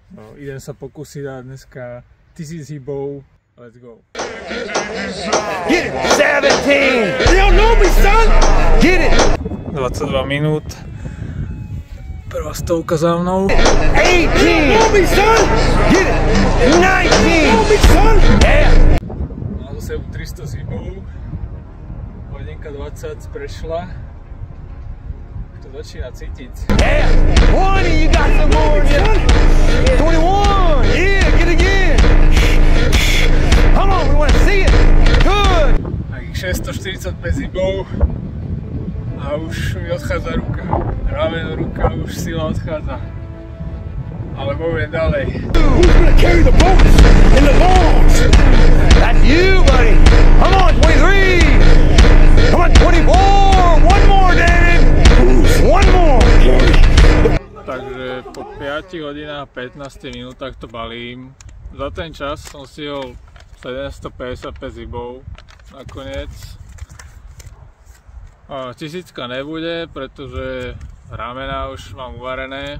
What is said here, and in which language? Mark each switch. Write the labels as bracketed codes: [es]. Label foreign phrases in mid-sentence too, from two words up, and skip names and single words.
[sk] No, idem sa pokúsiť dať dneska 1000 hybov. [en] Let's go. Get it! 17! You don't know me, son! Get it! [sk] 22 minút. Prvá stovka za mnou. [en] 18! You don't know me, son! Get it! 19! You know me, son! Yeah! [sk] Mám za sebou 300 hybov. Hodinka 20 prešla. To začína cítiť. [en] Yeah! 20! You got some more! 21! Yeah! Get it again! Come on! We want to see it! Good! [sk] Takých 645 hybov. A už mi odchádza ruka. Rameno, ruka, už sila odchádza. Ale bojujem ďalej. [en] Who's gonna carry the boats and the logs? That's you, buddy! Come on, 23! Come on, 24! One more, David! One more! [sk] Takže po 5 hodinách a 15 minútach to balím. Za ten čas som stihol 755 hybov nakoniec. 1000 nebude, pretože ramena už mám uvarené.